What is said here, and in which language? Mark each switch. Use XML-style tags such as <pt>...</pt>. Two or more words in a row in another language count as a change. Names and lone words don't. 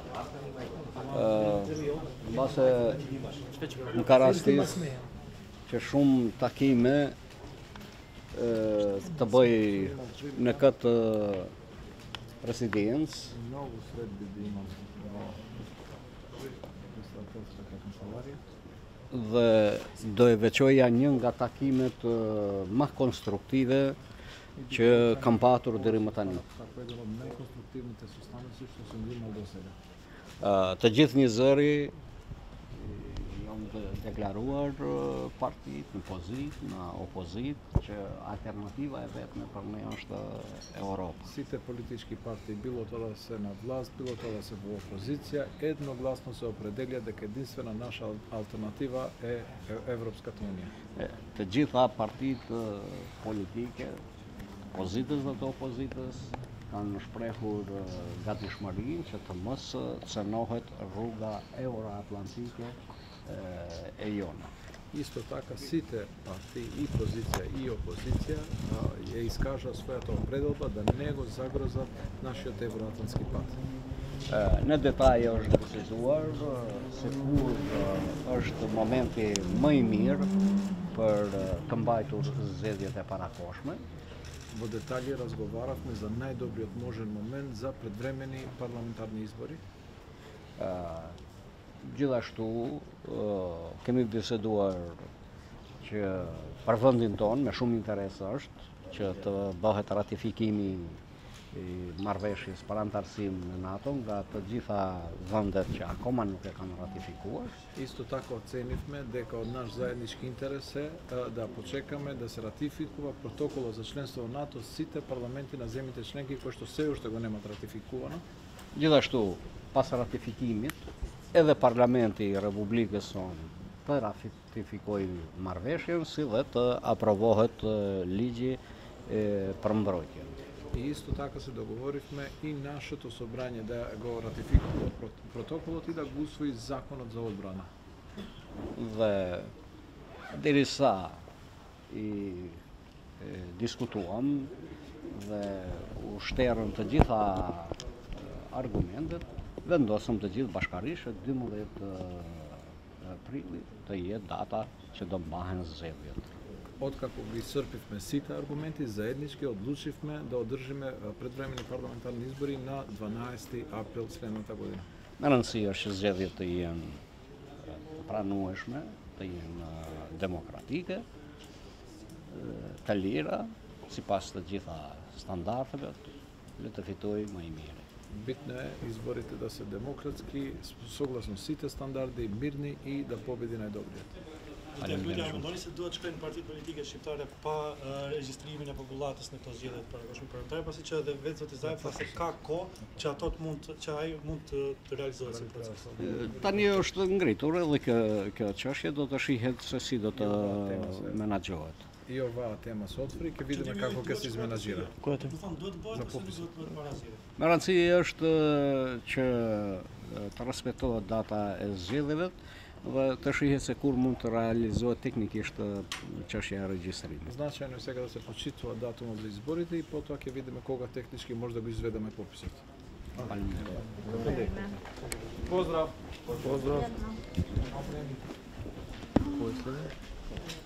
<sq>Mbase më ka rastis që shumë takime të bëj në këtë presidencë dhe do e veçoja një nga takimet më konstruktive që kam patur deri më tani. Të gjithë një zëri janë deklaruar partit në pozitë, në opozitë, që alternativa e vetme për ne është Europa.</sq> <mk>Сите политички партии, било тоа да се на власт, било тоа да се во опозиција, едногласно се определија дека единствена наша алтернатива е Европската Унија.</mk> <sq>Të gjitha partitë politike, opozitës dhe të opozitës, kanë shprehur gatishmërinë që të mos cënohet rruga euroatlantike e jona.</sq> <mk>Исто така, сите партии, и позиција и опозиција, ја искажа својата определба да не го загрозат нашиот евроатлантски пат.</mk> <sq>Në detaj është deciduar se kur është momenti më i mirë për të mbajtur zgjedhjet e parakoshme.</sq> <mk>Во детали разговаравме за најдобриот можен момент за предвремени парламентарни избори.</mk> <sq>Gjithashtu kemi biseduar që për vendin tonë me shumë interes është që të bëhet ratifikimi i marrëveshjes për antarësim në NATO nga të gjitha vendet që akoma nuk e kanë ratifikuar.</sq> <mk>Исто така оценивме дека од наш заеднички интерес е да почекаме да се ратификува протоколот за членство во НАТО сите парламенти на земјите членки кои што се уште го немат ратификувано.</mk> <sq>Gjithashtu, pas ratifikimit, edhe Parlamenti i Republikës sonë të ratifikojë marrëveshjen si dhe të aprovohet ligji për mbrojtjen.</sq> <mk>И исто така се договоривме и нашето собрање да го ратификува протоколот и да го усвои законот за одбрана.</mk> <sq>Dhe derisa i diskutuam dhe u shterën të gjitha argumentet, vendosëm të gjithë bashkërisht 12 prilli të jetë data që do mbahen zgjedhjet.</sq> <mk>Откако ги исцрпивме сите аргументи, заеднички одлучивме да одржиме предвремени парламентарни избори на 12 април следната година.</mk> <sq>Në rëndësi është që zgjedhjet të jenë të pranueshme, të jenë demokratike, të lira, sipas të gjitha standardeve, le të fitojë më i miri.</sq> <mk>Битно е изборите да се демократски, согласно сите стандарди, мирни и да победи најдобриот.</mk> <sq>Mendoni se duhet shkojnë partitë politike shqiptare pa regjistrimin e popullatës në këto zgjedhje të parakoshme parlamentare, pasi që edhe vetë zoti Zaj tha se ka kohë që ato që ai mund të realizohet si proces. Tani është ngritur edhe kjo çështje, do të shihet se si do të menaxhohet.</sq> <mk>И оваа тема се отвори, ќе видиме како ќе се изменаџира.</mk> <sq>Do të thonë duhet bëhet ose duhet bëhet para zgjedhjeve. Me rëndësi është që të respektohet data e zgjedhjeve dhe të shihet se kur mund të realizohet teknikisht çështja e regjistrimit.</sq> <mk>Значајно е сега да се почитува датумот за изборите и потоа ќе видиме кога технички може да го изведеме пописот. Поздрав. Поздрав. Кој следи?</mk>